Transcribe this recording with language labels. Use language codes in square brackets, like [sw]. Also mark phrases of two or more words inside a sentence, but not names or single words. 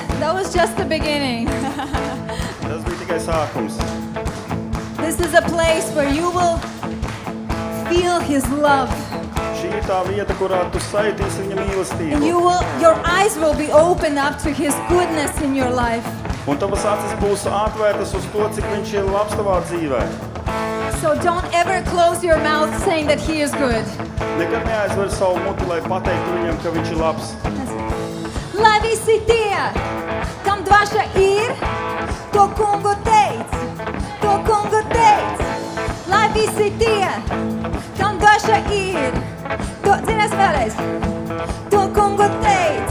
[en] That was just the beginning. [lv] Tas bija tikai sākums. [en] This is a place where you will feel His love. [lv] Šī ir tā vieta, kurā tu sajūtīsi viņa [en] And [lv] mīlestību. [en] your eyes will be opened up to His goodness in your life. [lv] Un tavas acis būs atvērtas uz to, cik viņš ir labs tavā dzīvē. [en] So don't ever close your mouth saying that He is good. [lv] Nekad neaizver savu muti, lai pateiktu viņam, ka viņš ir labs. Lai visi tie, kam dvaša ir, to kungu teic, to kungu teic. Lai visi tie, kam dvaša ir, to, dzirdēs vēlreiz, to kungu teic.